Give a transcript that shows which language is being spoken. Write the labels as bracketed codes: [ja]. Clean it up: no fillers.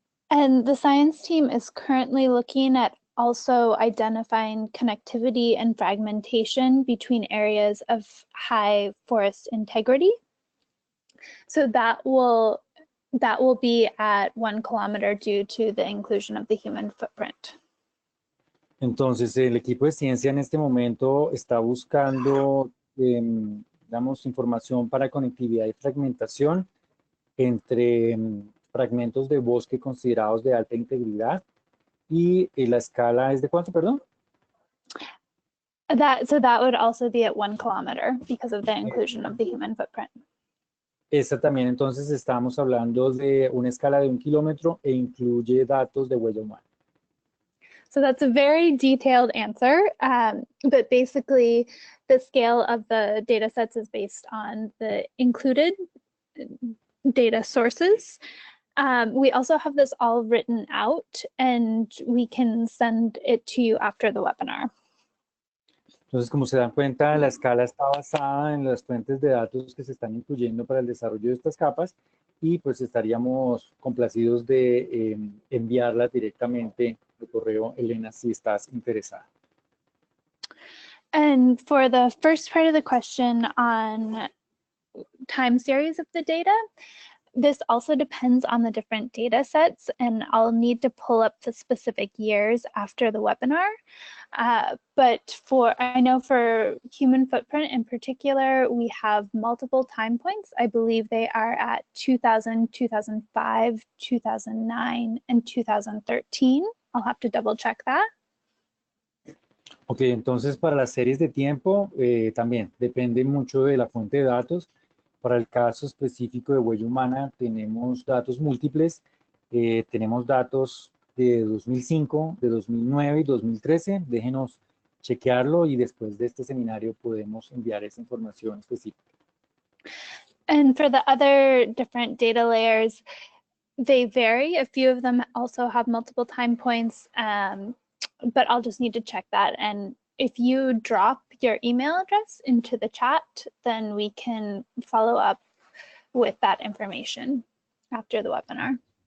[en] And the science team is currently looking at also identifying connectivity and fragmentation between areas of high forest integrity. So that will be at 1 kilometer due to the inclusion of the human footprint. [es] Entonces, el equipo de ciencia en este momento está buscando, digamos, información para conectividad y fragmentación entre fragmentos de bosque considerados de alta integridad y la escala es de ¿cuánto, perdón? [en] So that would also be at 1 kilometer because of the inclusion of the human footprint. [es] Esta también entonces estamos hablando de una escala de 1 kilómetro e incluye datos de huella humana. [en] So that's a very detailed answer, but basically the scale of the data sets is based on the included data sources. We also have this all written out and we can send it to you after the webinar. [es] Entonces, como se dan cuenta, la escala está basada en las fuentes de datos que se están incluyendo para el desarrollo de estas capas y pues estaríamos complacidos de enviarlas directamente por correo, Elena, si estás interesada. [en] And for the first part of the question on time series of the data, this also depends on the different data sets, and I'll need to pull up the specific years after the webinar. But I know for human footprint in particular, we have multiple time points. I believe they are at 2000, 2005, 2009, and 2013. I'll have to double check that. [es] Ok, entonces para las series de tiempo también depende mucho de la fuente de datos. Para el caso específico de huella humana tenemos datos múltiples, tenemos datos de 2005, de 2009 y 2013. Déjenos chequearlo y después de este seminario podemos enviar esa información específica. [en] And for the other different data layers, they vary. A few of them also have multiple time points, but I'll just need to check that. And if you drop your email address into the chat, then we can follow up with that information after the webinar.